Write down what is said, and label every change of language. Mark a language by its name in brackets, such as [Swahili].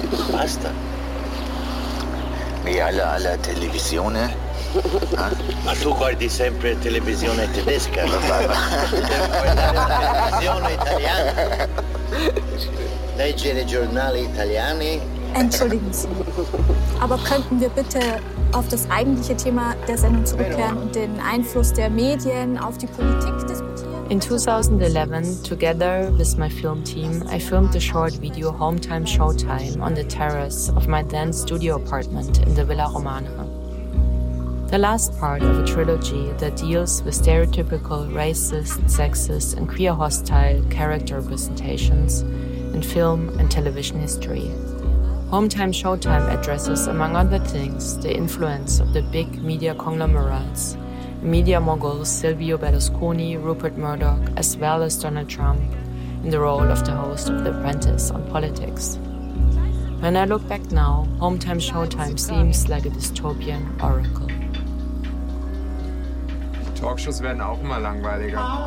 [Italian] Basta. Mi alla alla televisione. Eh? Ma tu guardi sempre televisione tedesca? No, ma... guardare la televisione italiana. Leggere giornali italiani. [German] Entschuldigen Sie. Aber könnten wir bitte auf das eigentliche Thema der Sendung zurückkehren und den Einfluss der Medien auf die Politik diskutieren? [English] In 2011, together with my film team, I filmed a short video Hometime Showtime on the terrace of my then studio apartment in the Villa Romana. The last part of a trilogy that deals with stereotypical racist, sexist, and queer-hostile character representations in film and television history. Hometime Showtime addresses, among other things, the influence of the big media conglomerates, media moguls Silvio Berlusconi, Rupert Murdoch, as well as Donald Trump, in the role of the host of The Apprentice on politics. When I look back now, Hometime Showtime seems like a dystopian oracle. [German] Talkshows werden auch immer langweiliger.